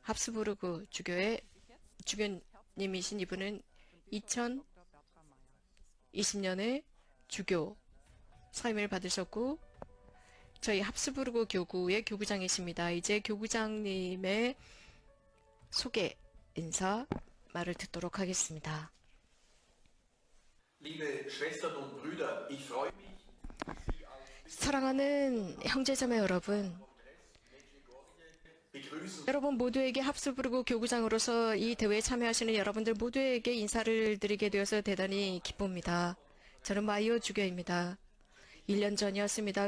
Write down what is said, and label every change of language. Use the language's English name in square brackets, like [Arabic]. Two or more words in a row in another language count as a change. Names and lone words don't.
[Korean] 합스부르크 주교의 주교님이신 이분은 2020년에 주교 사임을 받으셨고 저희 합스부르크 교구의 교구장이십니다. 이제 교구장님의 소개 인사 말을 듣도록 하겠습니다. [German] Liebe Schwestern und Brüder, ich freue mich, [Korean] 사랑하는 형제자매 여러분, [German] begrüßen [Korean] 여러분 모두에게 합스부르크 교구장으로서 이 대회에 참여하시는 여러분들 모두에게 인사를 드리게 되어서 대단히 기쁩니다. 저는 마이오 주교입니다. 1년 전이었습니다.